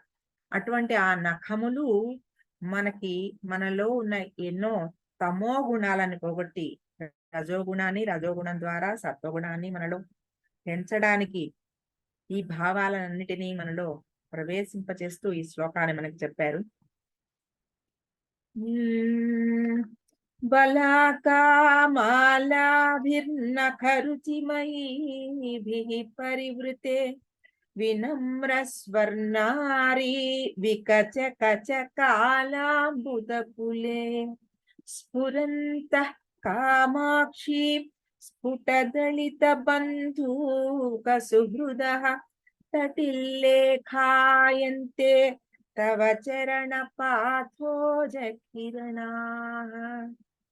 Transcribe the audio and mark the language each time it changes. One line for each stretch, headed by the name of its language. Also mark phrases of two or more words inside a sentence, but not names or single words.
Telugu: అటువంటి ఆ నఖములు మనలో ఉన్న ఎన్నో తమో గుణాలను పోగొట్టి రజోగుణం ద్వారా సత్వగుణాన్ని మనలో పెంచడానికి ఈ భావాలన్నిటినీ మనలో ప్రవేశింపచేస్తూ ఈ శ్లోకాన్ని మనకి చెప్పారు. హ్మ్.
Sanskrit: बलाकामालाभिर्नखरुचिमयीभिः परिवृते विनम्रस्वर्णारी विकचकचकालाम्बुदपुले स्फुरन्तः कामाक्षी स्फुटदलितबन्धूकसुहृदः तटिल्लेखायन्ते तव चरणपाथोजकिरणाः